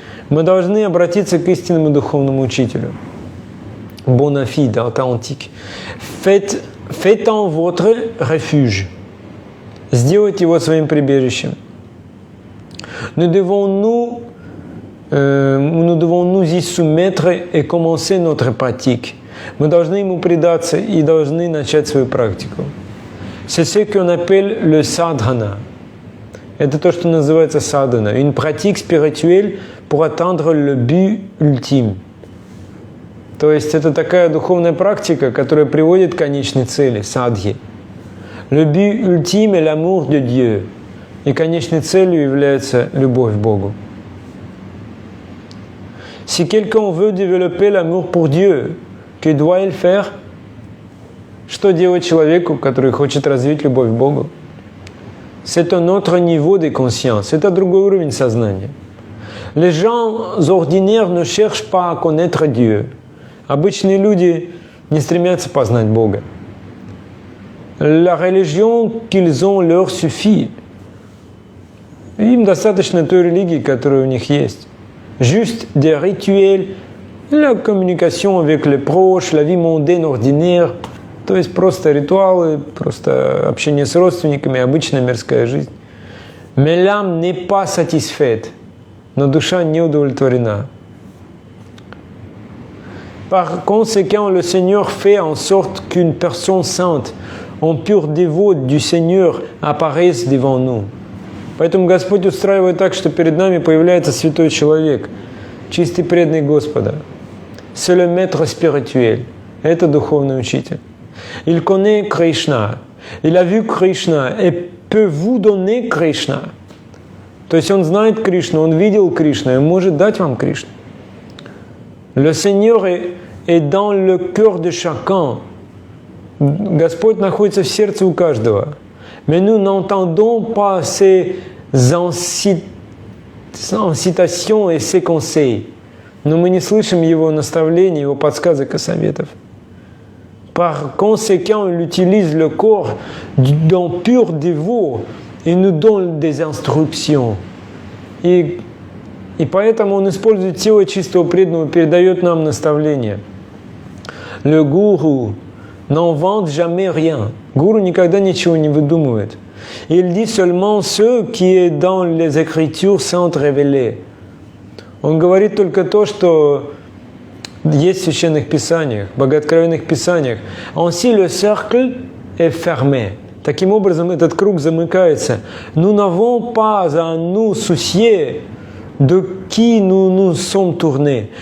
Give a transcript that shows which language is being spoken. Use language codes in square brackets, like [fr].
[ru] Мы должны обратиться к истинному духовному учителю. [fr] Bona fide, authentique. Faites-en votre refuge. [ru] Сделайте его своим прибежищем. [fr] Nous devons nous y soumettre et commencer notre pratique. [ru] Мы должны ему предаться и должны начать свою практику. [fr] C'est ce qu'on appelle le sadhana. [ru] Это то, что называется садхана. [fr] Une pratique spirituelle pour atteindre le but ultime. [ru] То есть это такая духовная практика, которая приводит к конечной цели, садхи. [fr] Le but ultime est l'amour de Dieu. [ru] И конечной целью является любовь к Богу. [fr] Si quelqu'un veut développer l'amour pour Dieu, que doit-il faire? [ru] Что делать человеку, который хочет развить любовь к Богу? [fr] C'est un autre niveau de conscience. [ru] Это другой уровень сознания. [fr] Les gens ordinaires ne cherchent pas à connaître Dieu. [ru] Обычные люди не стремятся познать Бога. [fr] La religion qu'ils ont leur suffit. [ru] Им достаточно той религии, которая у них есть. [fr] Juste des rituels, la communication avec les proches, la vie mondaine ordinaire. [ru] То есть просто ритуалы, просто общение с родственниками, обычная мирская жизнь. [fr] Mais l'âme n'est pas satisfaite. [ru] Но душа не удовлетворена. [fr] Par conséquent, le Seigneur fait en sorte qu'une personne sainte, en pur dévot du Seigneur, apparaisse devant nous. [ru] Поэтому Господь устраивает так, что перед нами появляется святой человек, чистый преданный Господа. [fr] C'est le maître spirituel. [ru] Это духовный учитель. [fr] Il connaît Krishna. Il a vu Krishna et peut vous donner Krishna. [ru] То есть он знает Кришну, он видел Кришну и может дать вам Кришну. [fr] Le Seigneur est dans le cœur de chacun. [ru] Господь находится в сердце у каждого. [fr] Mais nous n'entendons pas ces incitations et ses conseils. [ru] Но мы не слышим Его наставлений, Его подсказок и советов. [fr] Par conséquent, il utilise le corps d'un pur dévot et nous donne des instructions. [ru] И поэтому он использует тело чистого преданного, передает нам наставления. [fr] Le gourou n'invente jamais rien. [ru] Гуру никогда ничего не выдумывает. [fr] Il dit seulement ce qui est dans les Écritures saintes révélées. [ru] Он говорит только то, что есть в священных писаниях, в богооткровенных писаниях. [fr] Ainsi le cercle est fermé. [ru] Таким образом, этот круг замыкается. [fr] Nous n'avons pas à nous soucier de qui nous nous sommes tournés.